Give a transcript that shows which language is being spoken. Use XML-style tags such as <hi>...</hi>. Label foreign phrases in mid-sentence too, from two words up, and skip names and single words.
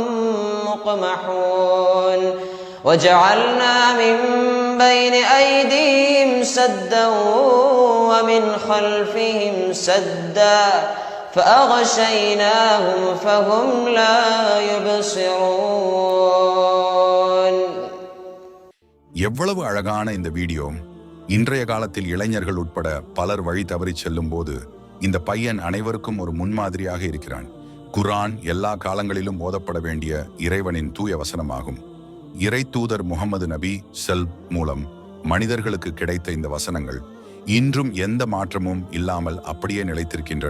<ar>مقمحون وجعلنا من بين أيديهم سدا ومن خلفهم سدا فأغشيناهم فهم لا يبصرون.</ar> <ta>எவ்வளவு அழகான இந்த வீடியோ! இன்றைய காலத்தில் இளைஞர்கள் உட்பட பலர் வழி தவறி செல்லும் போது இந்த பையன் அனைவருக்கும் ஒரு முன்மாதிரியாக இருக்கிறான். குர்ஆன் எல்லா காலங்களிலும் ஓதப்பட வேண்டிய இறைவனின் தூய வசனமாகும். இறை தூதர் முகமது நபி மூலம் மனிதர்களுக்கு கிடைத்த இந்த வசனங்கள் இன்றும் எந்த மாற்றமும் இல்லாமல் அப்படியே நிலைத்திருக்கின்றன.</ta>